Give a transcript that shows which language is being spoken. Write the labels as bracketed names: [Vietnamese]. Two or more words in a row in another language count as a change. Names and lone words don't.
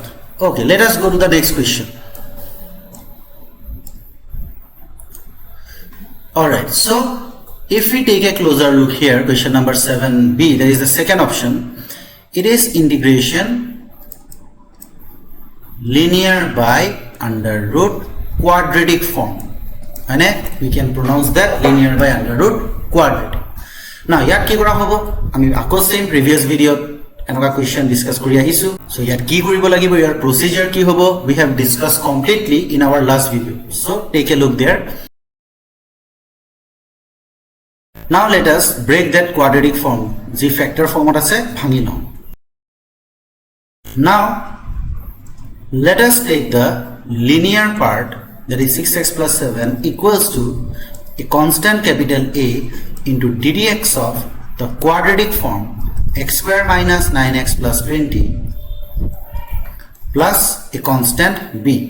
[English] Okay, let us go to the next question. All right, so if we take a closer look here, question number 7b, there is the second option. It is integration linear by under root quadratic form, and we can pronounce that linear by under root quadratic. [Assamese] Now যাত কি কৰা হ'ব, আমি আকৌ [English] same previous video [Assamese] enoka question discuss kori ahisu. So যাত কি কৰিব লাগিব, [English] your procedure [Assamese] কি হ'ব, [English] we have discussed completely in our last video, so take a look there. Now let us break that quadratic form, the factor form [Assamese] আছে ভাঙি লওঁ. [English] Now let us take the linear part, that is 6x plus 7 equals to a constant capital A into ddx of the quadratic form x square minus 9x plus 20 plus a constant b.